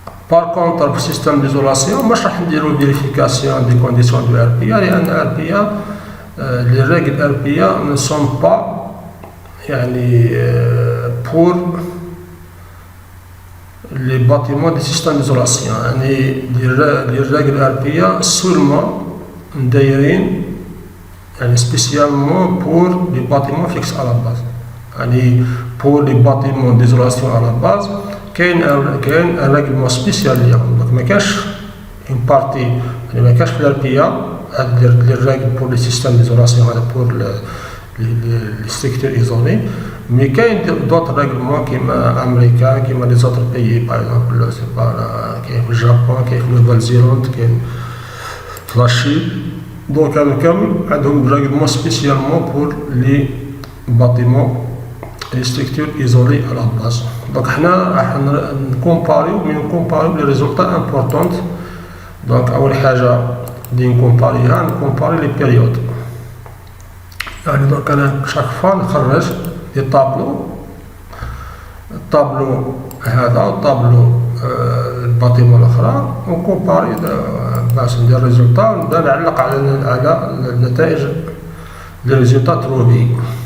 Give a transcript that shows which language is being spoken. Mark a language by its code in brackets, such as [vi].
[fr] بار كونتر في السيستم ديزولاسيون [ar] مش راح نديرو [fr] فيريفيكاسيون دي كونديسيون دو RPA لان RPA لي ريغل RPA ne sont pas يعني pour les bâtiments des systèmes d'isolation. يعني les règles RPA seulement دايرين يعني spécialement pour les bâtiments fixes à la base. يعني pour les bâtiments d'isolation à la base كاين un règlement spécial ليهم. donc [ar] ما كاش [fr] une partie يعني ما كاش في RPA هاد les règles pour les systèmes d'isolation هذا pour les structures isolées. Mais il y a d'autres règlements qui sont américains, qui sont des autres pays, par exemple, c'est pas le Japon, qui est la Nouvelle-Zélande, qui est la Chine. Donc, il y a des règlements spécialement pour les bâtiments et les structures isolées à la base. Donc, on compare les résultats importants. Donc, à comparer les périodes. Donc, chaque fois, on [ar] خرج دي الطابلو هذا والطابلو الباطمة الأخرى ونكومباري باش ندير ريزولتا ونبدا نعلق على النتائج لي ريزولتا تروبي.